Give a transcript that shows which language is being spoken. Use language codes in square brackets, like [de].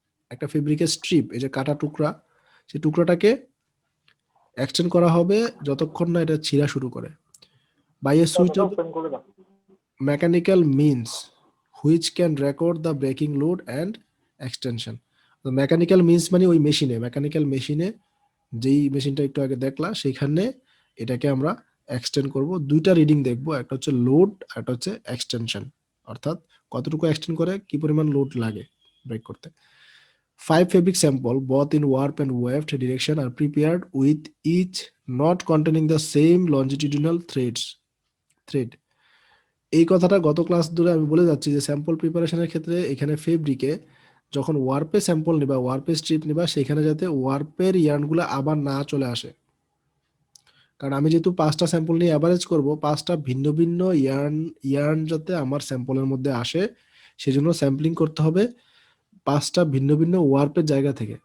[bn] একটা ফেব্রিকের স্ট্রিপ, এই যে কাটা টুকরা, সেই টুকরাটাকে এক্সটেন্ড করা হবে যতক্ষণ না এটা ছিঁড়া শুরু করে, [en] By a suitable mechanical means which can record the breaking load and extension. [bn] Mechanical means মানে ওই মেশিনে, মেকানিক্যাল মেশিনে, যেই মেশিনটা একটু আগে দেখলা সেখানে এটাকে আমরা এক্সটেন্ড করব, দুইটা রিডিং দেখবো, একটা হচ্ছে লোড আর একটা হচ্ছে এক্সটেনশন, অর্থাৎ কতটুকু এক্সটেন্ড করে, কি পরিমাণ লোড লাগে ব্রেক করতে। [en] 5 fabric sample both in warp and weft direction are prepared with each not containing the same longitudinal thread. [bn] এই কথাটা গত ক্লাস ধরে আমি বলে যাচ্ছি যে স্যাম্পল প্রিপারেশনের ক্ষেত্রে এখানে ফেব্রিকে যখন ওয়ার্পে স্যাম্পল নিবা, ওয়ার্পে স্ট্রিপ নিবা, সেখানে যাতে ওয়ার্পের ইয়ার্নগুলো আবার না চলে আসে। কারণ আমি যেহেতু 5টা স্যাম্পল নিয়ে অ্যাভারেজ করব, 5টা ভিন্ন ভিন্ন ইয়ার্ন যাতে আমার স্যাম্পলের মধ্যে আসে, সেজন্য স্যাম্পলিং করতে হবে 5টা ভিন্ন ভিন্ন ওয়ার্পের জায়গা থেকে।